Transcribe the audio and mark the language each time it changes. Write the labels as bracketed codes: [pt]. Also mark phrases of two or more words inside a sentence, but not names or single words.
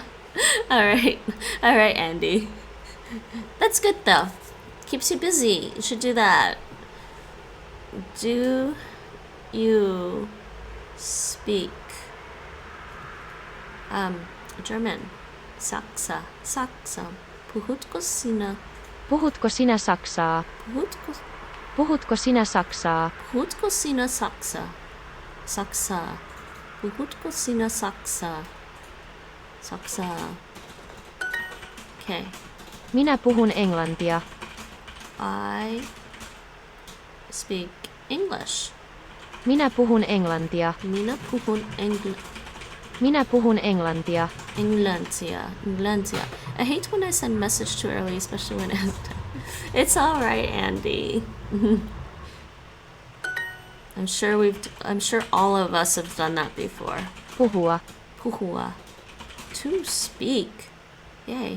[en] Alright, Andy. That's good though. Keeps you busy. You should do that. Do you speak German? [fi] Saksa. Puhutko sinä? Puhutko sinä saksaa? Puhutko sinä saksaa? Puhutko sinä saksaa? Saksaa. Puhutko sinä saksaa? Saksaa. [en] Okay. [fi] Minä puhun englantia. [en] I speak English. [fi] Minä puhun englantia. Minä puhun Minä puhun englantia. Englantia. [en] I hate when I send message too early, especially when it's all right, Andy. I'm sure all of us have done that before. [fi] Puhua. Puhua. [en] To speak. Yay.